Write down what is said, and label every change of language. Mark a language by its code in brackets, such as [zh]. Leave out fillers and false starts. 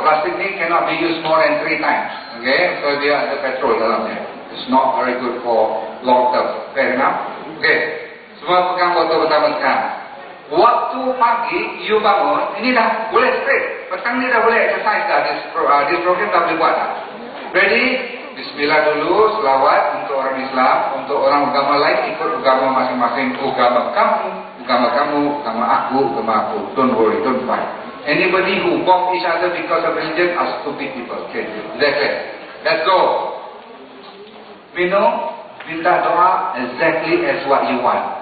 [ms] Plastik ni [en] cannot be used more than 3 times. [ms] Okay, so dia ada petrol dalamnya. [en] It's not very good for long term. Fair enough? [ms] Okay, semua pegang botol pertama sekarang. Waktu pagi you bangun, ini dah boleh straight. Petang ni dah boleh exercise dah. This program dah boleh buat dah. Ready? Bismillah dulu, selawat untuk orang Islam. Untuk orang agama lain ikut agama masing-masing. Agama kamu, agama aku. [en] Don't worry, don't fight. Anybody who bomb each other because of religion are stupid people. Okay, exactly. Let's go. Minum. [ms] Minta doa [en] exactly as what you want.